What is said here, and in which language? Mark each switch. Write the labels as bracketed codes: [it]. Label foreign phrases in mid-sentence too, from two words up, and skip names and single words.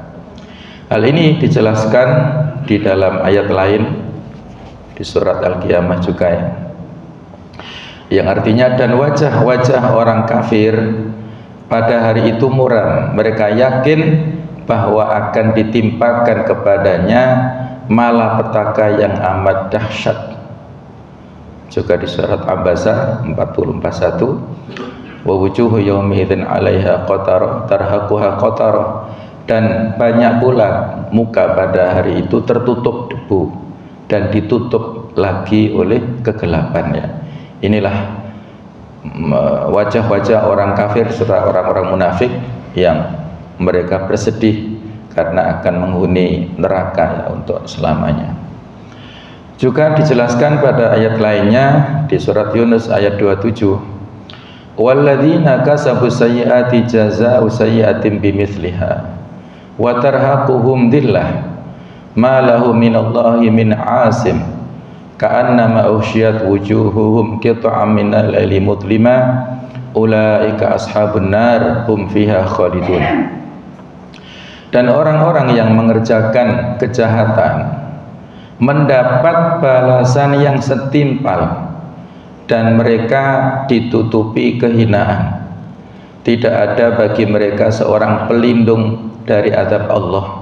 [id] Hal ini dijelaskan di dalam ayat lain di surat Al-Qiyamah juga ya, yang artinya, dan wajah-wajah orang kafir pada hari itu muram. Mereka yakin bahwa akan ditimpakan kepadanya malapetaka yang amat dahsyat. Juga di surat Abasa 40:41, [ar] ووجوه يومئذ عليها قترة ترهقها قترة, [id] dan banyak pula muka pada hari itu tertutup debu dan ditutup lagi oleh kegelapannya. Inilah wajah-wajah orang kafir serta orang-orang munafik yang mereka bersedih karena akan menghuni neraka ya, untuk selamanya. Juga dijelaskan pada ayat lainnya di surat Yunus ayat 27, [ar] والذين كسبوا السيئات جزاء سيئة بمثلها وترهقهم ذلة ما لهم من الله من عاصم كأنما أغشيت وجوههم قطعا من الليل مظلما أولئك أصحاب النار هم فيها خالدون. [id] Dan orang-orang yang mengerjakan kejahatan mendapat balasan yang setimpal dan mereka ditutupi kehinaan. Tidak ada bagi mereka seorang pelindung dari azab Allah.